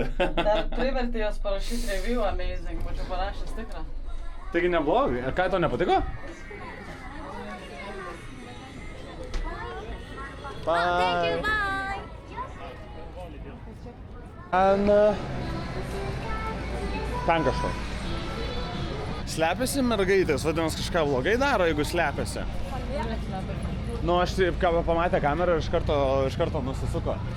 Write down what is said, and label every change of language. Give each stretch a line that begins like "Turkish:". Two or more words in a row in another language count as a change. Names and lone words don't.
Lithuanian: Dar privertė jos parašyti
English: review amazing,
Lithuanian: būčiau parašęs tikrą. Taigi neblogai. Ir ką tau nepatiko?
English: thank you bye
Lithuanian: Ten kažko. Slepiasi mergaitės, vadinasi kažką blogai daro, jeigu slepiasi. Nu, aš taip, ką pamatė kamerą ir iš karto nusisuko.